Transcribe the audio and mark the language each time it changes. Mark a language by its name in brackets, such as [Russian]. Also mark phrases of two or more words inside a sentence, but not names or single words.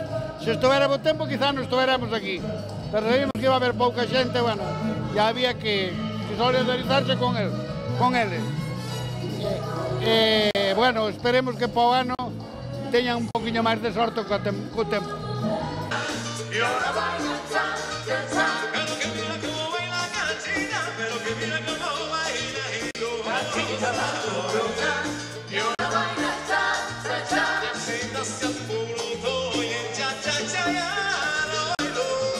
[Galician] Se estuvera bo tempo, [Spanish] quizás [Galician] non estuveramos aquí. [Spanish] Pero sabíamos que iba a haber [Galician] pouca xente, [Spanish] bueno, ya había que solidarizarse con eles. [Galician] Bueno, esperemos que para o ano teñan un poquinho máis de sorte co tempo. [Spanish] Y ahora baila cha, cha, cha. Pero que mira cómo baila Cachita, pero que mira cómo baila Hilo. Cachita la corona. Y ahora baila cha, cha, cha. Cachita se apuró y el cha, cha, cha ya lo bailó.